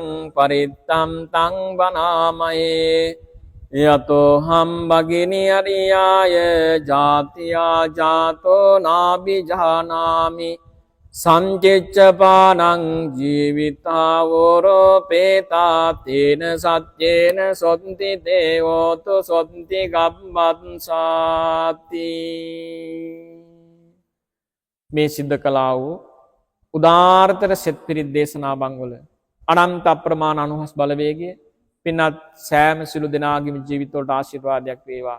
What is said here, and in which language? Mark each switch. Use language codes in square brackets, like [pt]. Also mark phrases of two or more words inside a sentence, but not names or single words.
[pi] පරිත්තම් තං වනාමයේ යතෝ හම්බගිනි අරියාය ජාතියා ජාතෝ නාබිජානාමි සංචිච්චපානං ජීවිතාවෝරෝ පේතා තේන සත්‍යේන සොත්ති දේවෝතු සොත්ති ගබ්බත්සාති. [si] මේ සිද්ධ කළා වූ උදාාරතර සෙත් පිරිත් දේශනා බංවල අනන්ත අප්‍රමාණ අනුහස් බලවේගය පින්නත් සෑම සිළු දෙනාගේම ජීවිතවලට ආශිර්වාදයක් වේවා.